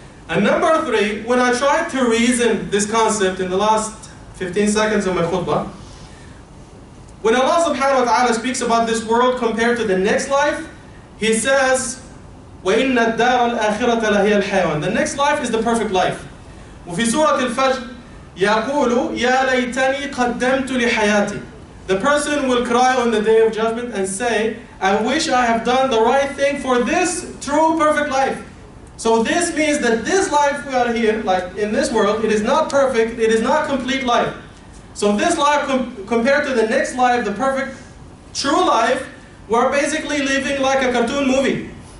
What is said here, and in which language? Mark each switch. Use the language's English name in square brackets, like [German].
[English] And number three, when I tried to reason this concept in the last 15 seconds of my khutbah, when Allah subhanahu wa ta'ala speaks about this world compared to the next life, He says, [Arabic] وَإِنَّ الدَّارَ الْآخِرَةَ لَهِيَ الْحَيَوَانِ. [English] The next life is the perfect life. [Arabic] وفي سورة الفجر يقول يا ليتني قدمت لحياتي. [English] The person will cry on the day of judgment and say, I wish I have done the right thing for this true perfect life. So this means that this life we are here, like in this world, it is not perfect, it is not complete life. So this life compared to the next life, the perfect, true life, we're basically living like a cartoon movie.